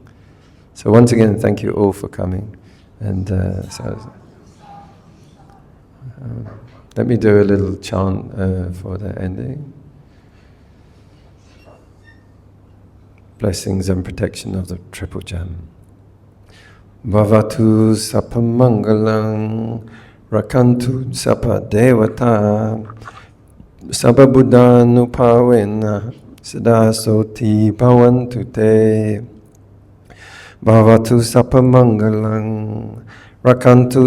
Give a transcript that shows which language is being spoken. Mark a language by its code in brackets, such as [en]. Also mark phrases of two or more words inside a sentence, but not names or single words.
[en] So once again, thank you all for coming. And let me do a little chant for the ending. Blessings and protection of the Triple Gem. [pi] Bhavatu Sapamangalang Rakantu Sapa Devata Sapa Buddha Nupawena Sada Soti Bhavantu Te Bhavatu Sapa Mangalang Rakantu